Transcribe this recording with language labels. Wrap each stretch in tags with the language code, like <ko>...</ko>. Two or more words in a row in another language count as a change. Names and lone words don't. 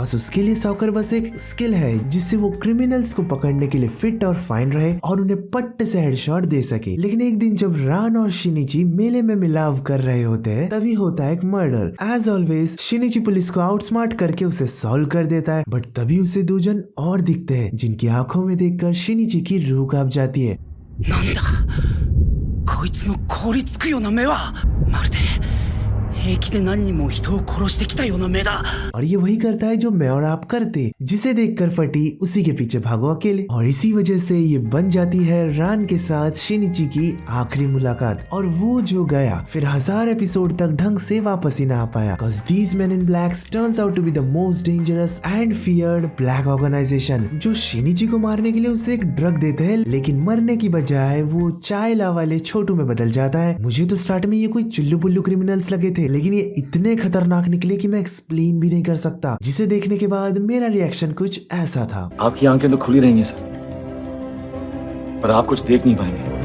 <hi>बस उसके लिए सॉकर बस एक स्किल है, जिससे वो क्रिमिनल्स को पकड़ने के लिए फिट और फाइन रहे और उन्हें पट्ट से हेडशॉट दे सके। लेकिन एक दिन जब रान और शिनिची मेले में मिलाव कर रहे होते हैं, तभी होता है एक मर्डर।</hi> <en>as always</en> <hi>शिनिची पुलिस को आउटस्मार्ट करके उसे सॉल्व कर देता है, बट तभी उसे दो जन और दिखते हैं, जिनकी आंखों में देखकर शिनिची की रूह कांप जाती है।</hi> <ja>なんだこいつの凍りつくような目はまるで平気で何人も人を殺してきたような目だ</ja> <hi>और ये वही करता है जो मैं और आप करते, जिसे देखकर फटी उसी के पीछे भागो अकेले। और इसी वजह से ये बन जाती है रान के साथ शिनिची की आखिरी मुलाकात, और वो जो गया फिर 1000 एपिसोड तक ढंग से वापस ही ना आ पाया।</hi> <en>Cause these men in blacks turns out to be the most dangerous and feared black organization,</en> <hi>जो शिनिची को मारने के लिए उसे एक ड्रग देते हैं, लेकिन मरने की बजाय वो चायला वाले छोटू में बदल जाता है। मुझे तो स्टार्ट में ये कोई चुल्लू पुल्लू क्रिमिनल्स लगे थे, लेकिन ये इतने खतरनाक निकले कि मैं एक्सप्लेन भी नहीं कर सकता। जिसे देखने के बाद मेरा रिएक्शन कुछ ऐसा था। आपकी आंखें तो खुली रहेंगी सर, पर आप कुछ देख नहीं पाएंगे।</hi>